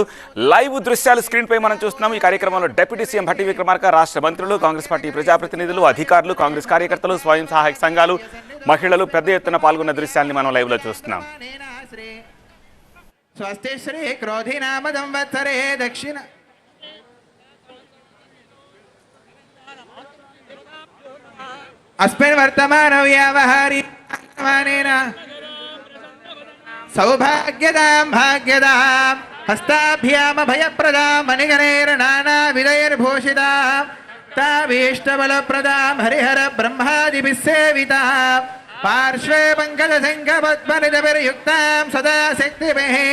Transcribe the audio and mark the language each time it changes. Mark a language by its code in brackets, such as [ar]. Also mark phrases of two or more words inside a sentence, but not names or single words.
[te] లైవ్ దృశ్యాలు స్క్రీన్ పై మనం చూస్తున్నాం. ఈ కార్యక్రమంలో డిప్యూటీ సీఎం భట్టి విక్రమార్క, రాష్ట్ర మంత్రులు, కాంగ్రెస్ పార్టీ ప్రజాప్రతినిధులు, అధికారులు, కాంగ్రెస్ కార్యకర్తలు, స్వయం సహాయక సంఘాలు, మహిళలు పెద్ద ఎత్తున పాల్గొన్న దృశ్యాన్ని మనం లైవ్ లో చూస్తున్నాం. [sa] స్వస్తి శ్రీ క్రోధినామ సంవత్సరే దక్షిణ अस्मिन् वर्तमान व्यावहारिक सौभाग्यदां भाग्यदां हस्ताभ्याम भयप्रदां मणिगणैर्नानाविधैर्भूषितां ताभीष्टबलप्रदां हरिहर ब्रह्मादिभिः सेवितां पार्श्वे पङ्कजशङ्खपद्मनिधभिर्युक्तां सदा शक्तिभिः